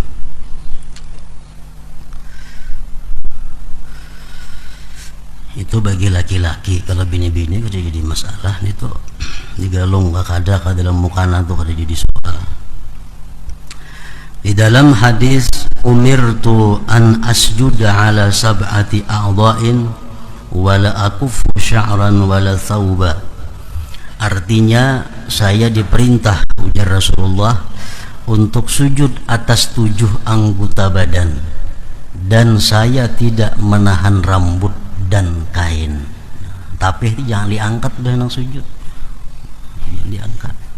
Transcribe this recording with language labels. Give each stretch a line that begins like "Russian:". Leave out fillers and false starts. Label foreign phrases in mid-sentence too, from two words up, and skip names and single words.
Indonesian: Itu bagi laki-laki.
Banjar: Kalau bini-bini kada jadi masalah itu digalung kada dalam mukana tuh kada jadi soal.
Indonesian: Di dalam hadis
Arabic: أمرت أن أسجد على سبعة أعضاء ولا أكف شعرا ولا ثوبا.
Indonesian: Artinya saya diperintah, ujar Rasulullah, untuk sujud atas 7 anggota badan dan saya tidak menahan rambut dan kain.
Banjar: Tapi jangan diangkat udah nang sujud, jangan diangkat.